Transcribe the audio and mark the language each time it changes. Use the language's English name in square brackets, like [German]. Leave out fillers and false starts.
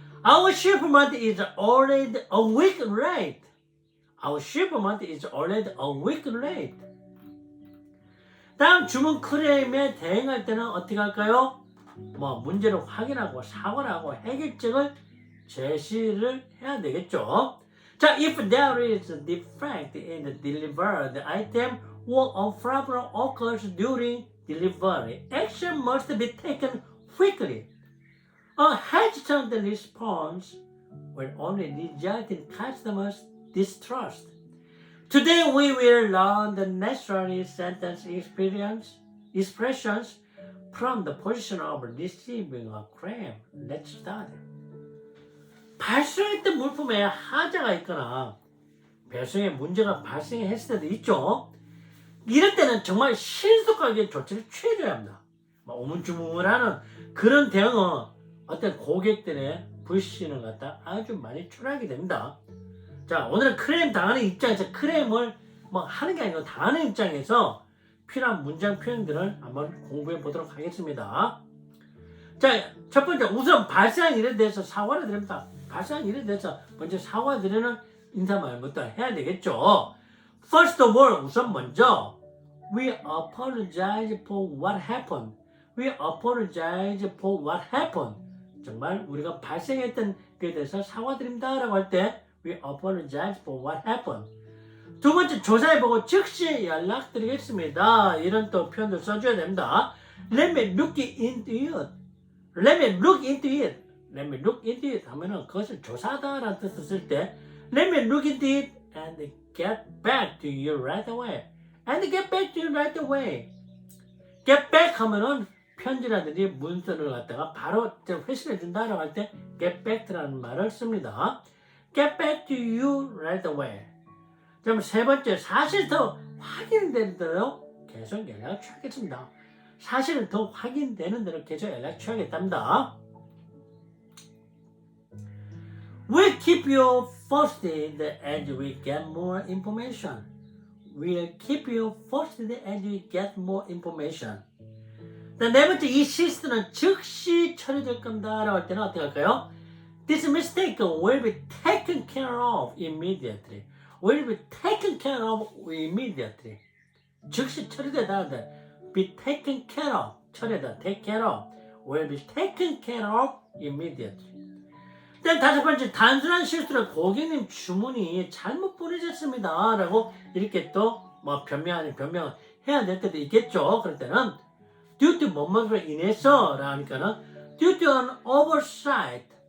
[English] Our shipment is already a week late. Our shipment is already a week late. [Korean] 다음 주문 클레임에 대응할 때는 어떻게 할까요? 문제를 확인하고 사과를 하고 해결책을 제시를 해야 되겠죠. 자, [English] if there is a defect in the delivered item, or a problem occurs during delivery, action must be taken quickly. A hesitant response will only result in customers' distrust. Today we will learn the necessary sentence expressions from the position of receiving a claim. Let's start. [Korean] 발송했던 물품에 하자가 있거나 배송에 문제가 발생했을 때도 있죠. 이럴 때는 정말 신속하게 조치를 취해줘야 합니다. 오문주문하는 그런 대응은 어떤 고객들의 불신을 갖다 아주 많이 초래하게 됩니다. 자, 오늘은 클레임 당하는 입장에서 클레임을 하는 게 아니고 당하는 입장에서 필요한 문장 표현들을 한번 공부해 보도록 하겠습니다. 자, 첫 번째, 우선 발생한 일에 대해서 사과를 드립니다. 발생한 일에 대해서 먼저 사과드리는 인사말부터 해야 되겠죠. [English] First of all, [Korean] 우선 먼저 [English] We apologize for what happened. We apologize for what happened. [Korean] 정말 우리가 발생했던 것에 대해서 사과드립니다 라고 할 때 [English] We apologize for what happened. [Korean] 두 번째, 조사해보고 즉시 연락드리겠습니다. 이런 또 표현도 써줘야 됩니다. [English] Let me look into it. Let me look into it. Let me look into it [Korean] 하면은 그것을 조사하다라는 뜻을 쓸 때 [English] Let me look into it and get back to you right away. And get back to you right away. [Korean] Get back 하면은 편지라든지 문서를 갖다가 바로 회신해 준다라고 할 때 get back라는 말을 씁니다. [English] Get back to you right away. [Korean] 그럼 세 번째, 사실 더 확인되는 대로 계속 연락을 취하겠습니다. 사실은 더 확인되는 대로 계속 연락 취하겠답니다. [English] We'll keep you posted as we get more information. We'll keep you posted as we get more information. [Korean] 네 번째, 이 실수는 즉시 처리될 겁니다 라고 할 때는 어떻게 할까요? [English] This mistake will be taken care of immediately. Will be taken care of immediately. [Korean] 즉시 처리되다. [English] Be taken care of. [Korean] 처리되다. [English] Take care of. Will be taken care of immediately. [Korean] 다섯 번째, 단순한 실수로 고객님 주문이 잘못 보내졌습니다 라고 이렇게 또 변명을 해야 될 때도 있겠죠. 그럴 때는 due to 뭐뭐로 인해서 라니까는 [English] due to an oversight.